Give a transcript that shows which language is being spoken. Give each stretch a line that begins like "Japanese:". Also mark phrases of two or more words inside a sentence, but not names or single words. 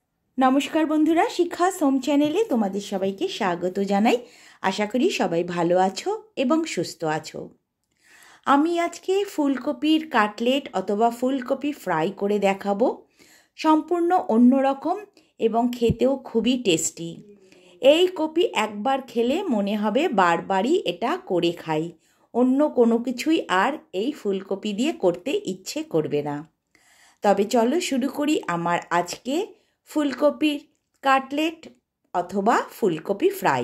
Bangla: নমস্কার বন্ধুরা শিক্ষা সোম চ্যানেলে তোমাদের সবাইকে স্বাগত জানাই। আশা করি সবাই ভালো আছো এবং সুস্থ আছো। আমি আজকে ফুলকপির কাটলেট অথবা ফুলকপি ফ্রাই করে দেখাবো। সম্পূর্ণ অন্য রকম এবং খেতেও খুবই টেস্টি। এই কপি একবার খেলে মনে হবে বারবারই এটা করে খাই, অন্য কোনো কিছুই আর এই ফুলকপি দিয়ে করতে ইচ্ছে করবে না। তবে চলো শুরু করি আমার আজকে ফুলকপির কাটলেট অথবা ফুলকপি ফ্রাই।